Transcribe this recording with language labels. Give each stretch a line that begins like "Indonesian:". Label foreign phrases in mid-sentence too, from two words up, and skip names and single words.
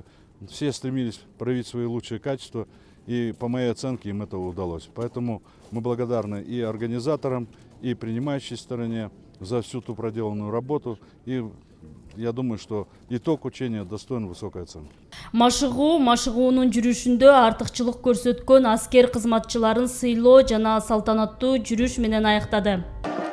Russian: Все стремились проявить свои лучшие качества, и по моей оценке им это удалось. Поэтому мы благодарны и организаторам, и принимающей стороне за всю ту проделанную работу. И я думаю, что итог учения достоин высокой оценки.
Kyrgyz: Машыгуунун жүрүшүндө артыкчылык көрсөткөн аскер кызматчыларын сыйлоо жана салтанаттуу жүрүш менен аяктады.